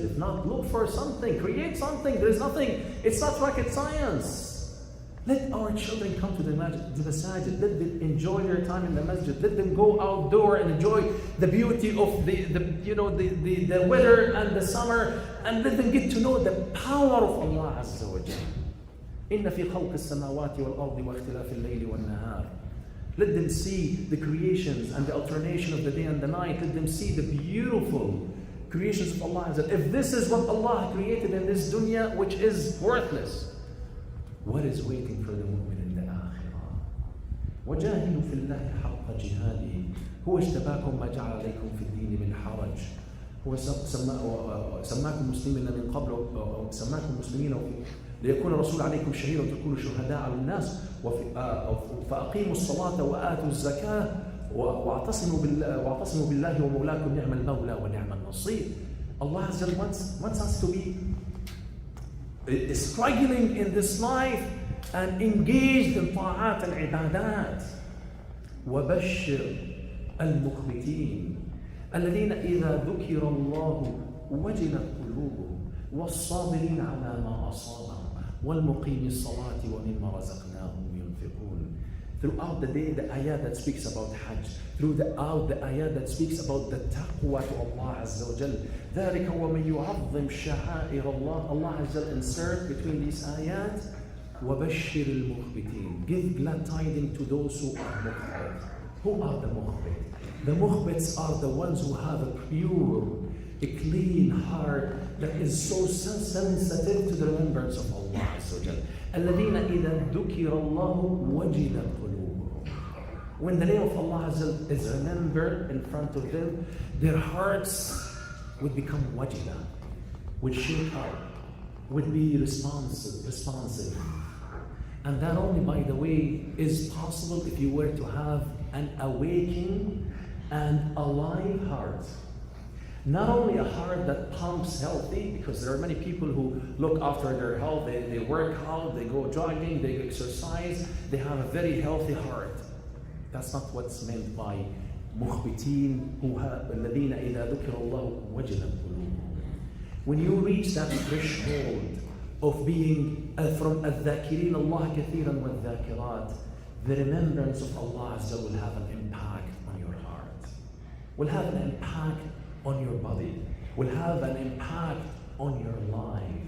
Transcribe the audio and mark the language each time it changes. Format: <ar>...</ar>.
<en>If not, look for something, create something. There is nothing, it's not rocket science. Let our children come to the masjid. Let them enjoy their time in the masjid. Let them go outdoor and enjoy the beauty of the weather and the summer, and let them get to know the power of Allah Azza wa Jal.</en> <ar>إن في خلق السماوات والأرض واختلاف الليل والنهار.</ar> <en>Let them see the creations and the alternation of the day and the night. Let them see the beautiful creations of Allah. If this is what Allah created in this dunya, which is worthless, what is waiting for the mu'min in the akhirah?</en> <ar>وَجَاهِدُوا فِي اللَّهِ حَقَّ جِهَادِهِ هُوَ اجْتَبَاكُمْ مَا جَعَلَ عَلَيْكُمْ فِي الدِّينِ مِنْ حَرَجٍ هو سماكم مسلمين من قبل سماكم مسلمين ليكون الرسول عليكم شهيدا وتكونوا شهداء على الناس فأقيموا الصلاة وآتوا الزكاة واعتصموا بالله ومولاكم نعم المولى ونعم النصير.</ar> <en>Allah wants us to be struggling in this life and engaged in</en> <ar>طاعات العبادات. وبشر المخبتين الذين إذا ذكر الله وجلت قلوبهم والصابرين على ما أصابهم والمقيم الصلاة ومما رزقناهم ينفقون.</ar> <en>Throughout the day, the ayah that speaks about Hajj, throughout the ayah that speaks about the taqwa to Allah Azza wa Jal.</en> <ar>ذلك ومن يعظم شعائر الله.</ar> <en>Allah Azza wa Jal insert between these ayat</en> <ar>وبشر المخبتين.</ar> <en>Give glad tidings to those who are mukhbit. Who are the mukhbit? The mukhbits are the ones who have a pure, a clean heart that is so sensitive to the remembrance of Allah Azza wa Jal.</en> <ar>الذين إذا ذكر الله وجلت قلوبهم.</ar> <en>When the name of Allah Azza wa Jal is remembered in front of them, their hearts would become wajila, would shake up, would be responsive. And that only, by the way, is possible if you were to have an awakening and alive heart. Not only a heart that pumps healthy, because there are many people who look after their health, they work out, they go jogging, they exercise, they have a very healthy heart. That's not what's meant by</en> <ar>مخبتين الذين إذا ذكر الله وجلت قلوبهم.</ar> <en>When you reach that threshold of being from</en> <ar>الذاكرين الله كثيرا والذاكرات,</ar> <en>the remembrance of Allah Azza will have an impact on your heart, will have an impact on your body, will have an impact on your life.</en>